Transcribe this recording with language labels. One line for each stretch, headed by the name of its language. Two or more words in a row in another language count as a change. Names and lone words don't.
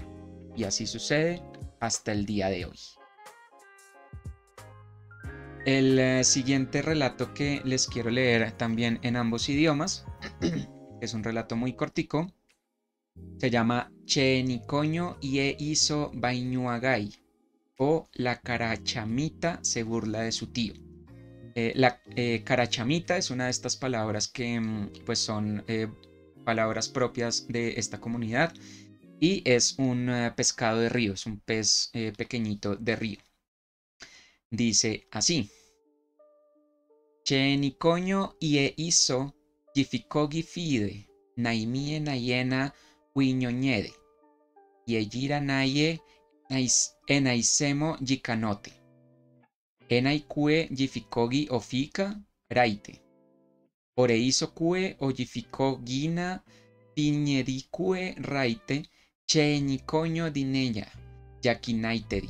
Spanish: Y así sucede hasta el día de hoy. El siguiente relato que les quiero leer también en ambos idiomas, es un relato muy cortico, se llama Cheenicoño ie hizo Baiñuagay, o La carachamita se burla de su tío. La carachamita es una de estas palabras que pues son palabras propias de esta comunidad, y es un pescado de río, es un pez pequeñito de río. Dice así:
Murui Huitoto: Cheenicoño ie hizo gifikogi fide, naimie nayena huiñoñede, yeyira naye enaisemo yicanote. Enaikue gifikogi ofika raite. Oreiso kue oyifikogina piñericue raite cheenicoño dineya yakinaiteri.